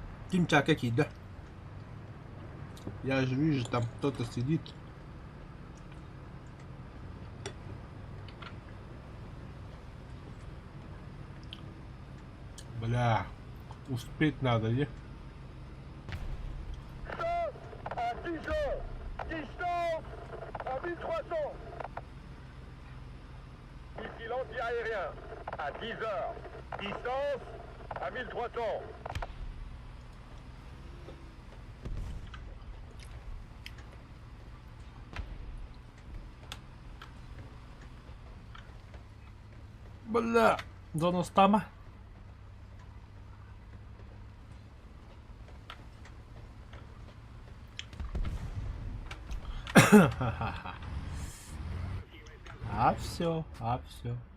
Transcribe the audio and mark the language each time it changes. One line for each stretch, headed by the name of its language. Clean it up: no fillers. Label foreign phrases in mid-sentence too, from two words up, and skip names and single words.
Russian: Кимчак какие, да? Я же вижу, там кто-то сидит. Бля, успеть надо, не?
French: À 10 heures, distance à 1300. Ici l'anti-aérien, à 10 heures, distance à 1300.
Russian: Бля, зона стама. А все, а все.